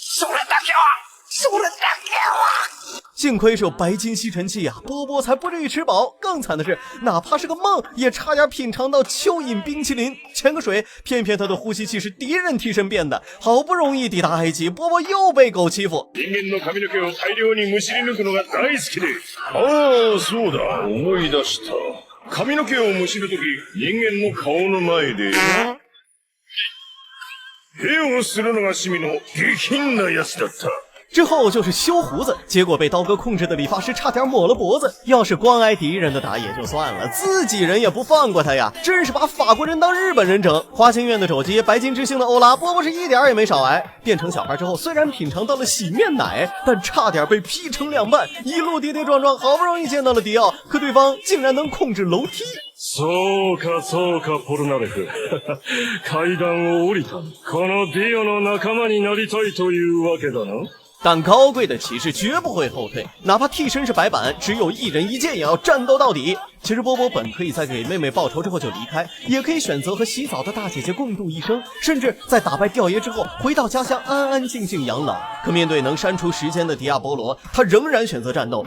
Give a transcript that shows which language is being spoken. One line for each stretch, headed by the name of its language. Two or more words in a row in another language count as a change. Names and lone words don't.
Chinese: 幸亏是有白金吸尘器啊，波波才不至于吃饱。更惨的是，哪怕是个梦，也差点品尝到蚯蚓冰淇淋。潜个水，偏偏他的呼吸器是敌人替身变的。好不容易抵达埃及，波波又被狗欺负。
Japanese: 人間の髪の毛を大量にむしり抜くのが大好きで。ああ、そうだ、思い出した。髪の毛をむしるとき、人間の顔の前で絵をするのが趣味の下品なやつだった。
Chinese: 之后就是修胡子，结果被刀哥控制的理发师差点抹了脖子。要是光挨敌人的打也就算了，自己人也不放过他呀，真是把法国人当日本人整。花心院的手机，白金之星的欧拉，波波是一点也没少挨。变成小孩之后，虽然品尝到了洗面奶，但差点被劈成2半。一路跌跌撞撞，好不容易见到了迪奥，可对方竟然能控制楼梯。
Japanese: そうかそうか、ポルナレフ。階段を降りた。このディオの仲間になりたいというわけだな。
Chinese: 但高贵的骑士绝不会后退，哪怕替身是白板，只有一人一剑也要战斗到底。其实波波本可以在给妹妹报仇之后就离开，也可以选择和洗澡的大姐姐共度一生，甚至在打败吊爷之后回到家乡安安静静养老。可面对能删除时间的迪亚波罗，他仍然选择战斗。